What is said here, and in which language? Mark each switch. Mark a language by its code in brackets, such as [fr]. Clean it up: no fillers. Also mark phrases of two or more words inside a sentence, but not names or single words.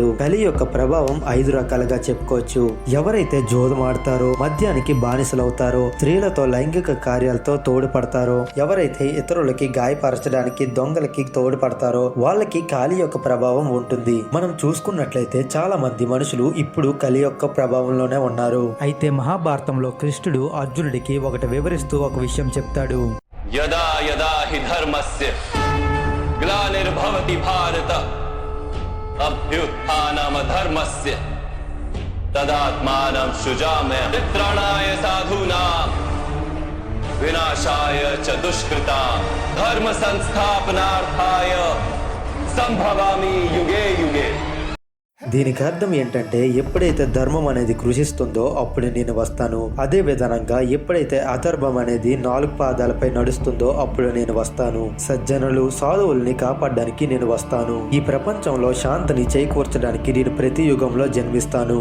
[te] కలి యొక్క ప్రభావం 5 రకాలుగా చెప్పుకోవచ్చు. ఎవరైతే జోదమాడతారో, మద్యానికి బానిసలవుతారో, స్త్రీలతో లైంగిక కార్యాలతో తోడ్పడతారో, ఎవరైతే ఇతరులకి గాయపరచడానికి దొంగలకి తోడ్పడతారో వాళ్ళకి కాలి యొక్క ప్రభావం ఉంటుంది. మనం చూసుకున్నట్లయితే చాలా మంది మనుషులు ఇప్పుడు కలి యొక్క ప్రభావంలోనే ఉన్నారు. అయితే మహాభారతంలో కృష్ణుడు అర్జునుడికి ఒకటి వివరిస్తూ ఒక విషయం చెప్తాడు. [sa] యదా యదా हि धर्मस्य ग्लानिर्भवति भारत अभ्युत्थानमधर्मस्य तदात्मानं सृजाम्यहम् परित्राणाय साधूनां विनाशाय च दुष्कृतां धर्म संस्थापनार्थाय संभवामि युगे युगे। [te] దీనికి అర్థం ఏంటంటే ఎప్పుడైతే ధర్మం అనేది కృషిస్తుందో అప్పుడు నేను వస్తాను, అదే విధానంగా ఎప్పుడైతే అధర్మం అనేది 4 పాదాలపై నడుస్తుందో అప్పుడు నేను వస్తాను, సజ్జనులు సాధువుల్ని కాపాడడానికి నేను వస్తాను, ఈ ప్రపంచంలో శాంతిని చేకూర్చడానికి నేను ప్రతి యుగంలో జన్మిస్తాను.